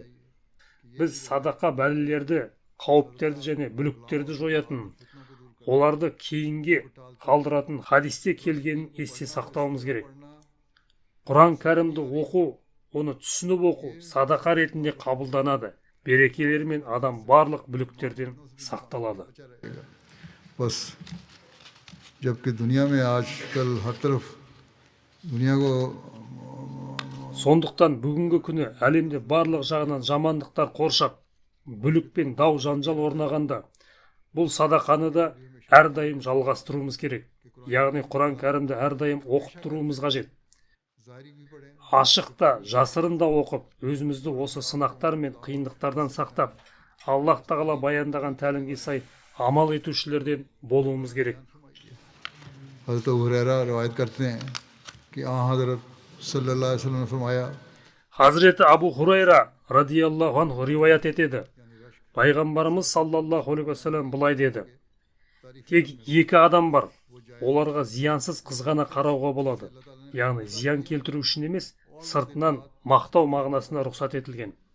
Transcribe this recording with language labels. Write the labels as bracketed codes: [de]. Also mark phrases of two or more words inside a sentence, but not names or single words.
[kk] Біз садақа бәлелерді, қауіптерді және бүліктерді жоятын, оларды кейінге қалдыратын хадисте келгенін есте сақтауымыз керек. Құран кәрімді оқу, оны түсініп оқу садақа ретінде қабылданады. Берекелермен адам барлық бүліктерден сақталады. [ur] بس جبکہ دنیا میں آج کل ہر طرف دنیا کو [kk] Сондықтан бүгінгі күні әлемде барлық жағынан жамандықтар қоршап, бүлік пен дау жанжал орнағанда, бұл садақаны да әрдайым жалғастыруымыз керек. Яғни Құран кәрімді әрдайым оқып тұруымыз қажет. Ашықта, жасырында оқып, өзімізді осы сынақтар мен қиындықтардан сақтап, Аллах тағала баяндаған тәлімге сай амал етушілерден болуымыз керек. [ur] حضرت ابو ہریرہ روایت کرتے ہیں کہ حضرت [ar] صلى الله عليه وسلم [ur] نے فرمایا [kk] Hazreti Abu Hurayra [ar] رضي الله عنه [kk] риwayat етеді. Пайғамбарымыз [ar] صلى الله عليه وسلم [kk] былай деді: тек екі адам бар, оларға зиянсыз қызғана қарауға болады. Яғни зиян келтіру үшін емес, сыртынан мақтау мағынасына рұқсат етілген.